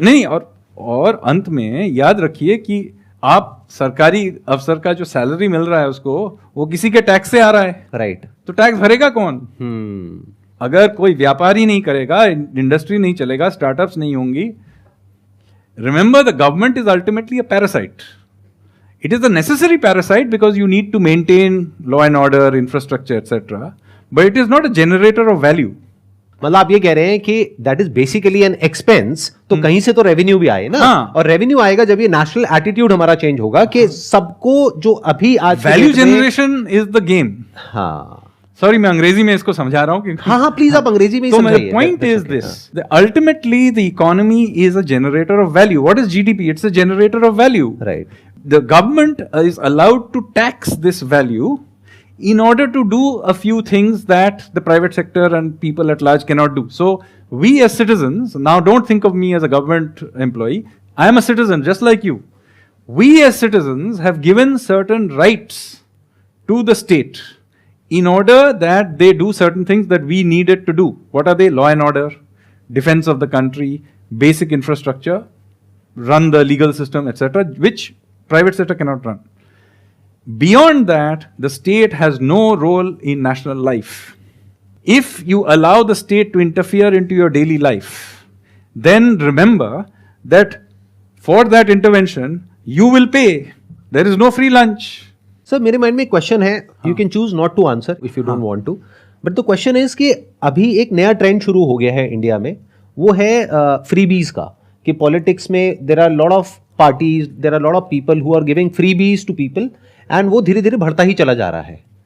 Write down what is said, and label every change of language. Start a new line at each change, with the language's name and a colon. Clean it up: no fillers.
Hindi: नहीं, और अंत में याद रखिए कि आप सरकारी अफसर का जो सैलरी मिल रहा है उसको, वो किसी के टैक्स से आ रहा है,
English: Right?
Hindi: तो टैक्स भरेगा कौन? अगर कोई व्यापार ही नहीं करेगा, इंडस्ट्री नहीं चलेगा, स्टार्टअप्स नहीं होंगी।
English: Remember, the government is ultimately a parasite. It is a necessary parasite because you need to maintain law and order, infrastructure, etc. But it is not a generator of value.
Hindi: मतलब आप ये कह रहे हैं कि
English: that is basically an expense,
Hindi: तो कहीं से तो रेवेन्यू भी आए ना। हाँ। और रेवेन्यू आएगा जब ये नेशनल एटीट्यूड हमारा चेंज होगा कि सबको जो अभी आज
English: Value generation is the game.
Hindi: हाँ, सॉरी मैं अंग्रेजी में इसको समझा रहा हूँ। हाँ प्लीज आप अंग्रेजी में ही समझाइए। समझाइए।
English: Point is this, ultimately the economy is a generator of value. What is GDP? It's a generator of value, right? The government is allowed to tax this value in order to do a few things that the private sector and people at large cannot do. So we as citizens, now don't think of me as a government employee, I am a citizen just like you. We as citizens have given certain rights to the state in order that they do certain things that we needed to do. What are they? Law and order, defense of the country, basic infrastructure, run the legal system, etc., which private sector cannot run. Beyond that, the state has no role in national life. If you allow the state to interfere into your daily life, then remember that for that intervention, you will pay. There is no free lunch.
Hindi: Sir मेरे mind में एक question है,
English: you can choose not to answer if you don't want to, but the question is
Hindi: कि अभी एक नया trend शुरू हो गया है इंडिया में, वो है फ्रीबीज का, कि पॉलिटिक्स में
English: there are lot of parties, there are lot of people who are giving freebies to people, and
Hindi: वो धीरे धीरे बढ़ता ही चला जा रहा है।